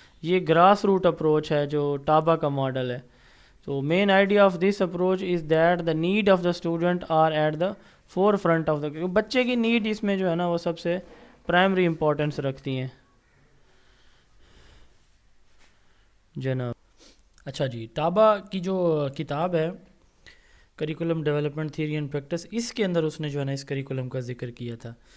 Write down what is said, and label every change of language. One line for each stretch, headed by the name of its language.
Urdu: یہ grass root approach ہے جو ٹابا کا ماڈل ہے.
English: تو main idea of this approach is that the need of the student are at the forefront of the.
Urdu: بچے کی نیڈ اس میں جو ہے نا وہ سب سے پرائمری امپورٹنس رکھتی ہیں جناب. اچھا جی، ٹابا کی جو کتاب ہے curriculum development theory and practice, اس کے اندر اس نے جو ہے نا اس کریکولم کا ذکر کیا تھا.